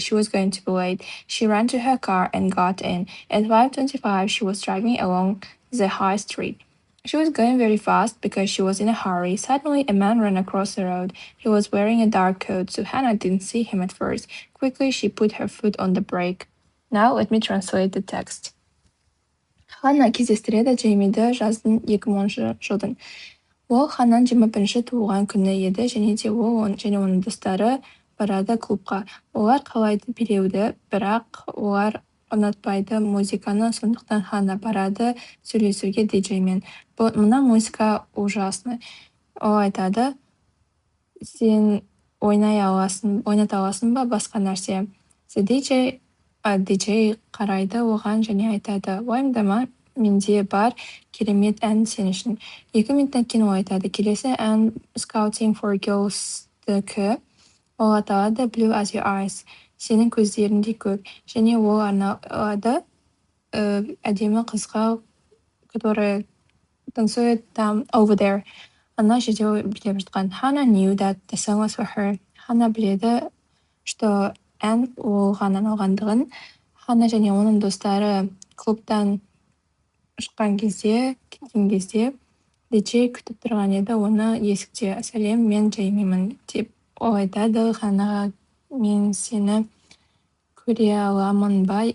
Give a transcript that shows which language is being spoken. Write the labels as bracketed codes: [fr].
[en] She was going to be late. She ran to her car and got in. At 5:25, she was driving along the high street. She was going very fast because she was in a hurry. Suddenly, a man ran across the road. He was wearing a dark coat, so Hannah didn't see him at first. Quickly, she put her foot on the brake. Now, let me translate the text. [kk] Ханна кездестіреді Джеймиді жаздың 2010 жылдың. Ол Ханнаның 21-ші туылған күні еді және де ол және оның достары барады клубқа. Олар қалайды билеуді, бірақ олар ұнатпайды музыканы, сондықтан Ханна барады сөйлесуге диджеймен. Мына музыка [ru] ужасный. [kk] Ол айтады, сен ойната аласың ба басқа нәрсе? DJ қарайды оған және айтады, уайымдама, менде бар керемет ән сен үшін. 2 минуттан кейін ол айтады, келесі ән Scouting for Girls-дікі, ол аталады Blue as Your Eyes, сенің көздеріндей көк, және ол арналады әдемі қызға, [ru] которая танцует там [en] over there. [kk] Ана жерде билеп жатқан. [en] Hannah knew that the song was for her. [kk] Ханна біледі, что ән оған арналғандығын. Ханна және оның достары клубтан шыққан кезде, кеткен кезде, диджей күтіп тұрған еді оны есікте. Сәлем, мен Джеймимін деп ол айтады Ханнаға, мен сені көре аламын ба?